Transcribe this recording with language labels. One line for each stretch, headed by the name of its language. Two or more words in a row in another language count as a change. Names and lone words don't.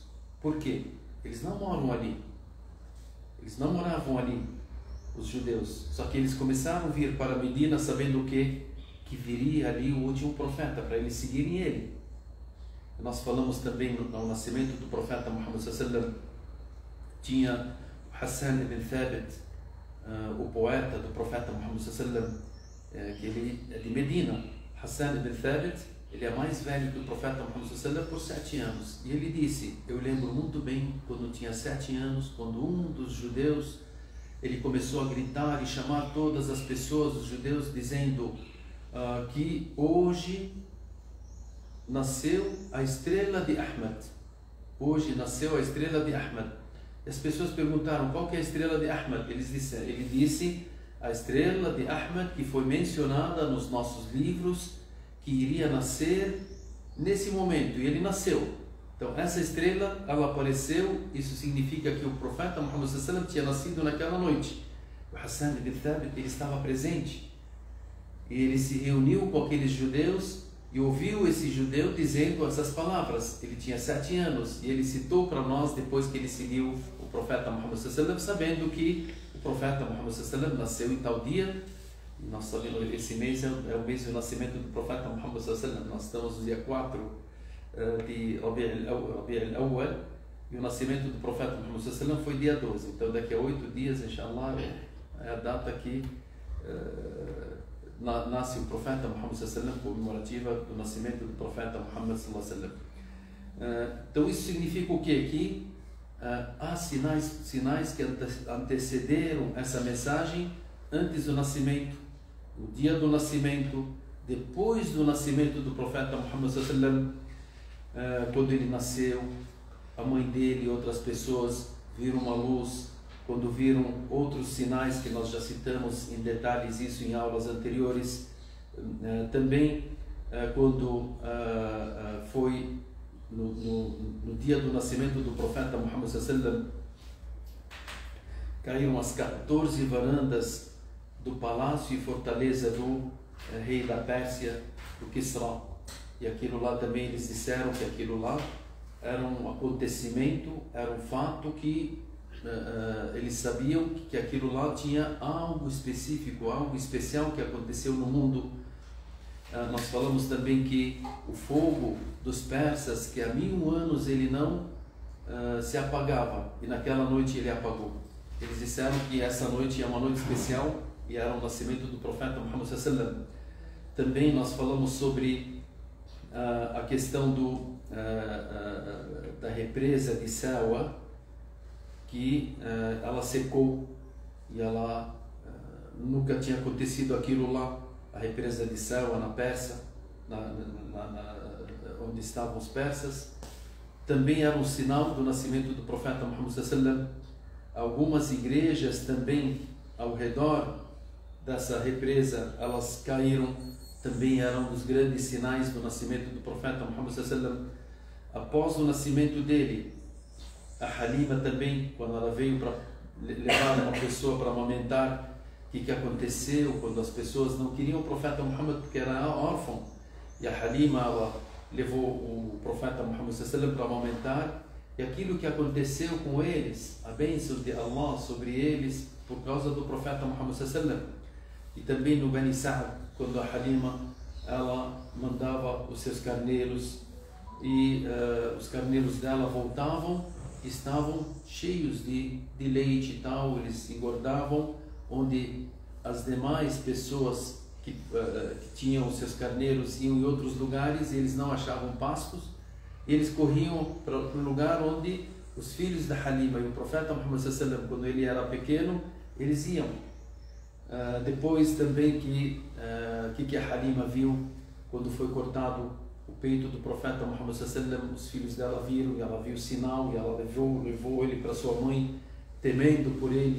Portuguese: Por quê? Eles não moram ali. Eles não moravam ali, os judeus. Só que eles começaram a vir para Medina sabendo o quê? Que viria ali o último profeta, para eles seguirem ele. Nós falamos também no nascimento do profeta Muhammad
Arabic: صلى الله عليه وسلم,
Portuguese: tinha Hassan ibn Thabit, o poeta do profeta Muhammad
Arabic: صلى الله عليه وسلم,
Portuguese: que ele é de Medina. Hassan ibn Thabit, ele é mais velho que o profeta Muhammad
Arabic: صلى الله عليه وسلم
Portuguese: por 7 anos. E ele disse, eu lembro muito bem quando tinha 7 anos, quando um dos judeus, ele começou a gritar e chamar todas as pessoas, os judeus, dizendo que hoje nasceu a estrela de Ahmed. Hoje nasceu a estrela de Ahmed. E as pessoas perguntaram, qual que é a estrela de Ahmed? Ele disse, a estrela de Ahmed que foi mencionada nos nossos livros, que iria nascer nesse momento. E ele nasceu. Então essa estrela, ela apareceu. Isso significa que o profeta Muhammad
Arabic: صلى الله عليه وسلم
Portuguese: tinha nascido naquela noite. O Hassan ibn Thabit, ele estava presente. E ele se reuniu com aqueles judeus e ouviu esse judeu dizendo essas palavras. Ele tinha 7 anos e ele citou para nós depois que ele seguiu o profeta Muhammad
Arabic: صلى الله عليه وسلم,
Portuguese: sabendo que o profeta Muhammad
Arabic: صلى الله عليه وسلم
Portuguese: nasceu em tal dia. E nós sabemos que esse mês é o mês do nascimento do profeta Muhammad
Arabic: صلى الله عليه وسلم.
Portuguese: Nós estamos no dia 4 de Rabi' al-Awwal e o nascimento do profeta Muhammad
Arabic: صلى الله عليه وسلم
Portuguese: foi dia 12. Então daqui a 8 dias,
Arabic: إن شاء الله,
Portuguese: é a data que nasce o profeta Muhammad
Arabic: صلى الله عليه وسلم,
Portuguese: comemorativa do nascimento do profeta Muhammad
Arabic: صلى الله عليه وسلم.
Portuguese: Então isso significa o quê? Que há sinais que antecederam essa mensagem antes do nascimento, no dia do nascimento, depois do nascimento do profeta Muhammad
Arabic: صلى الله عليه وسلم.
Portuguese: Quando ele nasceu, a mãe dele e outras pessoas viram uma luz. Quando viram outros sinais que nós já citamos em detalhes isso em aulas anteriores, também quando foi no dia do nascimento do profeta Muhammad
Arabic: صلى الله عليه وسلم,
Portuguese: caíram as 14 varandas do palácio e fortaleza do rei da Pérsia, do Kisra. E aquilo lá também eles disseram que aquilo lá era um acontecimento, era um fato que eles sabiam que aquilo lá tinha algo específico, algo especial que aconteceu no mundo. Nós falamos também que o fogo dos persas, que há 1000 anos ele não se apagava, e naquela noite ele apagou. Eles disseram que essa noite é uma noite especial e era o nascimento do profeta Muhammad
Arabic: صلى الله عليه وسلم.
Portuguese: Também nós falamos sobre a questão da represa de Sawa, que ela secou e ela nunca tinha acontecido aquilo lá. A represa de Sawa na Pérsia, onde estavam os persas, também era um sinal do nascimento do profeta Muhammad
Arabic: صلى الله عليه وسلم.
Portuguese: Algumas igrejas também ao redor dessa represa, elas caíram, também eram um dos grandes sinais do nascimento do profeta Muhammad
Arabic: صلى الله عليه وسلم.
Portuguese: Após o nascimento dele, a Halima também, quando ela veio para levar uma pessoa para amamentar, o que aconteceu quando as pessoas não queriam o profeta Muhammad porque era órfão, e a Halima ela levou o profeta Muhammad
Arabic: صلى الله عليه وسلم
Portuguese: para amamentar, e aquilo que aconteceu com eles, a bênção de Allah sobre eles por causa do profeta Muhammad
Arabic: صلى الله عليه وسلم.
Portuguese: E também no Bani Sa'd, quando a Halima ela mandava os seus carneiros e os carneiros dela voltavam, estavam cheios de leite e tal, eles engordavam, onde as demais pessoas que tinham os seus carneiros iam em outros lugares e eles não achavam pastos, eles corriam para o lugar onde os filhos da Halima e o profeta Muhammad
Arabic: صلى الله عليه وسلم,
Portuguese: quando ele era pequeno, eles iam. Depois também que a Halima viu quando foi cortado o peito do profeta Muhammad
Arabic: صلى الله عليه وسلم,
Portuguese: os filhos dela viram e ela viu o sinal e ela levou ele para sua mãe, temendo por ele.